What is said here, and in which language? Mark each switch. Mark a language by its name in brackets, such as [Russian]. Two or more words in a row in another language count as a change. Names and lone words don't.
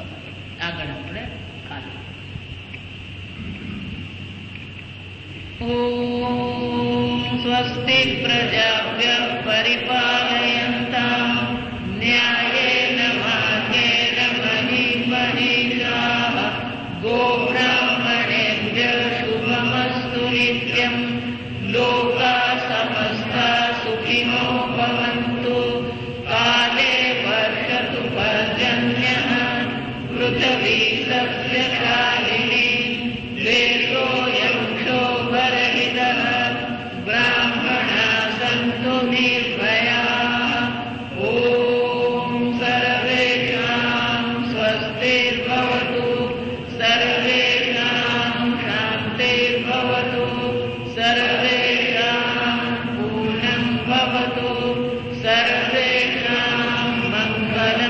[Gujarati] આગળ આપણે કાલે. [Sanskrit] ओम स्वस्ति प्रजाभ्यः परिपालयन्तां न्यायेन मार्गेण महीं महीशाः गोब्राह्मणेभ्यः शुभमस्तु नित्यं लोकाः समस्ताः सुखिनो भवन्तु काले वर्षतु पर्जन्यः पृथिवी सस्यशालिनी देशोऽयं क्षोभरहितः ब्राह्मणाः सन्तु निर्भयाः ॐ सर्वेषां स्वस्तिर्भवतु सर्वेषां शान्तिर्भवतु सर्वेषां पूर्णं भवतु सर्वेषां मङ्गलं